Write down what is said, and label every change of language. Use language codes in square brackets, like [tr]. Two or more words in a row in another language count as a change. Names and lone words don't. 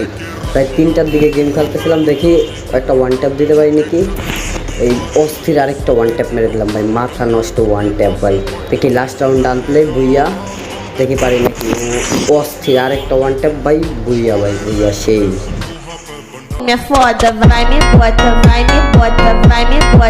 [bn] প্রায় 3টার দিকে গেম খেলতেছিলাম, দেখি একটা [en] one tap [bn] দিতে পারি নাকি। এই অস্থির আরেকটা [en] one tap [bn] মেরে দিলাম ভাই, মাথা নষ্ট [en] one tap [bn] ভাই। দেখি [en] last round [bn] আনলে ভুইয়া, দেখি পারি নাকি। অস্থির আরেকটা [en] one tap [bn] ভাই, ভুইয়া ভাই, ভুইয়া সেই। [pt] É foda, vai me bota, vai me bota, vai me